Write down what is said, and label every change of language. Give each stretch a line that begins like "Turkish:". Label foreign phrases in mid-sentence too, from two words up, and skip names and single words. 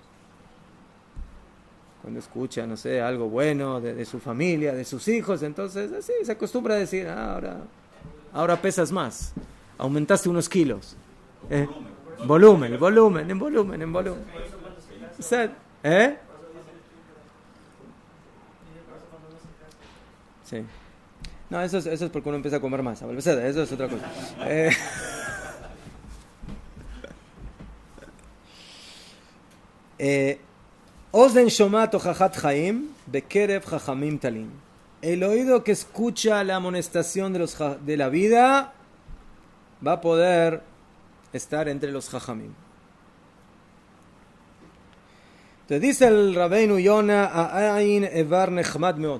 Spanish: Cuando escucha, no sé, algo bueno de su familia, de sus hijos, entonces así se acostumbra a decir, ahora pesas más, aumentaste unos kilos. Volumen. ¿Eh? Sí. No, eso es porque uno empieza a comer más. Eso es otra cosa.
Hebrew: Ozen shomat ochachat chaim bekerev chachamim talim.
Spanish: El oído que escucha la amonestación de la vida va a poder estar entre los jajamim. Te dice el Rabbeinu Yona,
Hebrew: A'ain evar nechmad meod.